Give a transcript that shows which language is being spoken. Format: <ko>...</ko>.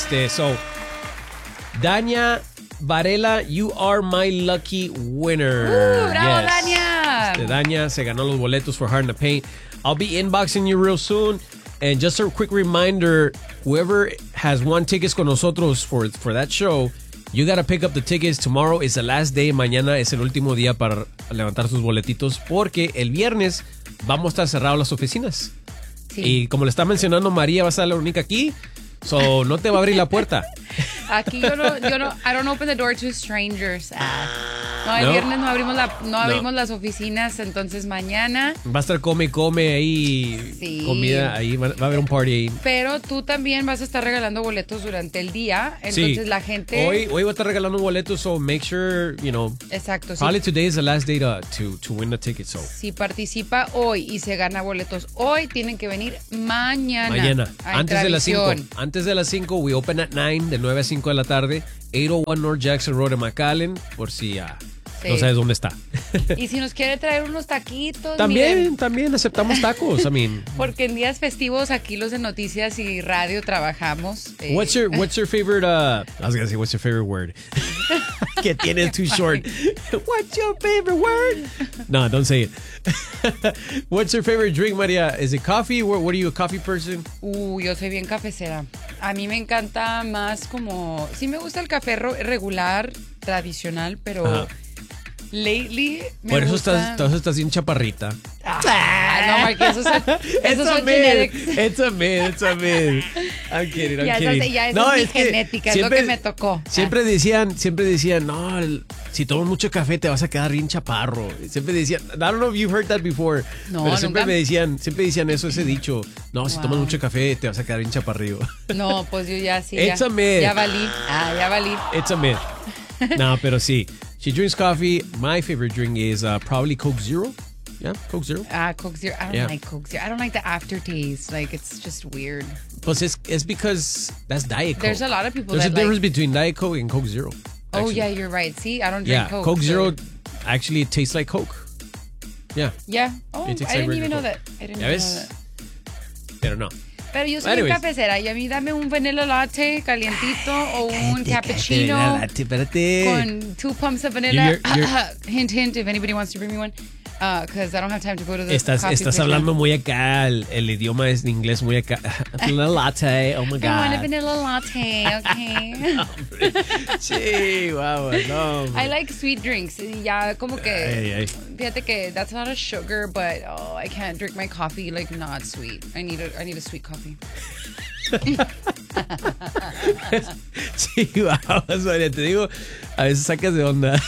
<en>So, Dania Varela, you are my lucky winner. Bravo, yes. Dania.</en> <es>Dania se ganó los boletos</es> <en>for Hard to Paint. I'll be inboxing you real soon. And just a quick reminder, whoever has won tickets</en> <es>con nosotros</es> <en>for that show, you got to pick up the tickets. Tomorrow is the last day.</en> <es>Mañana es el último día para levantar sus boletitos porque el viernes vamos a estar cerrados las oficinas. Sí. Y como le está mencionando María, va a ser la única aquí. So, no te va a abrir la puerta. Aquí yo no,</es> <en>I don't open the door to strangers.</en> <es>El viernes no abrimos las oficinas, entonces mañana... Va a estar come ahí, comida ahí, va a haber un party ahí. Pero tú también vas a estar regalando boletos durante el día, entonces la gente... Hoy voy a estar regalando boletos,</es> <en>so make sure, you know...</en> <es>Exacto,</es> <en>probably today is the last day to win the ticket, so...</en> <es>Si participa hoy y se gana boletos hoy, tienen que venir mañana. Mañana, antes de las 5. Antes de las 5,</es> <en>we open at 9,</en> <es>de 9 a 5 de la tarde, 801 North Jackson Road en McAllen, por si no sabes dónde está. Y si nos quiere traer unos taquitos. También aceptamos tacos.</es> <en>I mean,</en> <es>porque en días festivos aquí los de noticias y radio trabajamos.</es> <en>What's your favorite word?</en> <es>Que tiene</es> <en>too short. What's your favorite word? No, don't say it. What's your favorite drink, María? Is it coffee? What are you, a coffee person?</en> <es>Yo soy bien cafecera. A mí me encanta más como... Sí me gusta el café regular, tradicional, pero...</es> <en>Lately,</en> <es>Por eso estás bien chaparrita. No, Marky,</es> <en>It's a myth. I'm kidding.</en> <es>Ya es mi genética, siempre, es lo que me tocó. Siempre decían, no, si tomas mucho café te vas a quedar bien chaparro. Siempre decían,</es> <en>I don't know if you've heard that before.</en> <es>No, pero nunca. siempre decían eso, ese dicho. No, si tomas mucho café te vas a quedar bien chaparrío. No, pues yo ya sí.</es> <en>It's</en> <es>ya,</es> <en>a myth.</en> <es>Ya valí.</es> <en>It's a myth.</en> <es>No, pero sí.</es> <en>She drinks coffee. My favorite drink is probably Coke Zero. Yeah, Coke Zero. Coke Zero. I don't like Coke Zero. I don't like the aftertaste. Like, it's just weird. Plus, it's because that's Diet Coke. There's a lot of people There's a difference between Diet Coke and Coke Zero. Actually. Oh, yeah, you're right. See, I don't drink Coke. Coke Zero, actually, it tastes like Coke. Yeah. Yeah. Oh, I didn't even know that. I don't know.</en> <es>Pero yo soy cafecera y a mí dame un vanilla latte calientito o un cappuccino con</es> <en>2 pumps of vanilla. Hint, if anybody wants to bring me one, because I don't have time to go to the coffee.</en> <es>Estás hablando muy acá, el idioma es inglés muy acá.</es> <en>Vanilla latte, oh my God. I want a vanilla latte, okay. I like sweet drinks.</en> <es>Ya, como que, fíjate que</es> <en>that's a lot of sugar, but I can't drink my coffee, like, not sweet. I need a sweet coffee.</en> <es>Sí, te digo, a veces sacas de onda.</es>